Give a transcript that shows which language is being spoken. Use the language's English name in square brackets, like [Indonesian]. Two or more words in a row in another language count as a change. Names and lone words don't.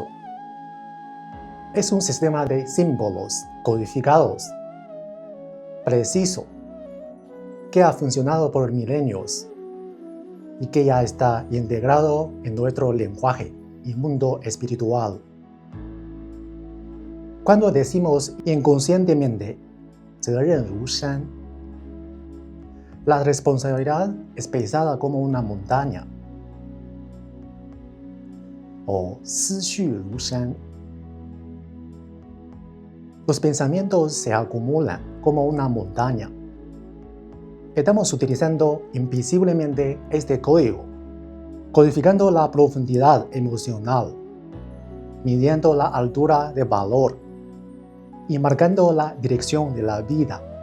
[Spanish] Es un sistema de símbolos codificados, preciso, que ha funcionado por milenios y que ya está integrado en nuestro lenguaje y mundo espiritual. Cuando decimos inconscientemente [Chinese] 责任如山, [Spanish] la responsabilidad es pesada como una montaña. [Chinese] O 思绪如山. [Spanish] Los pensamientos se acumulan como una montaña. Estamos utilizando invisiblemente este código, codificando la profundidad emocional, midiendo la altura de valor y marcando la dirección de la vida.